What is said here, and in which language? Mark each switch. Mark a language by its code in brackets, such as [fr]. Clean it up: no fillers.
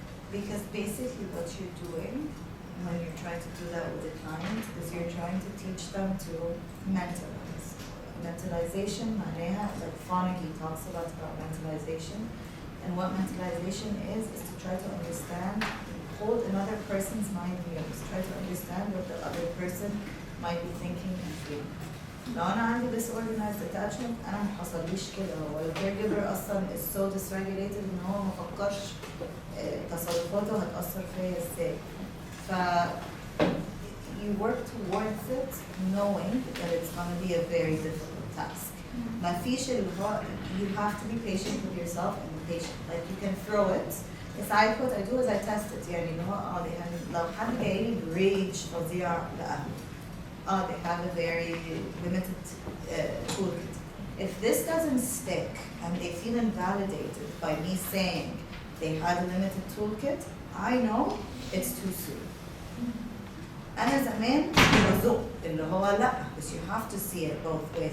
[en] Because basically what you're doing when you're trying to do that with a client is you're trying to teach them to mentalize. Mentalization, معناها, like Fonagy talks about mentalization. And what mentalization is to try to understand, hold another person's mind views, try to understand what the other person might be thinking and feeling. [ar] لو أنا عندي disorganized attachment أنا ما حصليش كده، ولا caregiver أصلا [en] is so dysregulated [ar] إن هو ما فكرش تصرفاته هتأثر فيا إزاي. [en] ف you work towards it knowing that it's going to be a very difficult task. [ar] ما فيش اللي هو [en] you have to be patient with yourself and be patient. Like you can throw it. Yes, what I do is I test it. [ar] يعني إن هو يعني لو حد جاي لي بريج فظيع لأهله. [en] They have a very limited toolkit. If this doesn't stick and they feel invalidated by me saying they had a limited toolkit, I know it's too soon. [ar] أنا زمان بزق اللي هو لا, [en] because you have to see it both ways.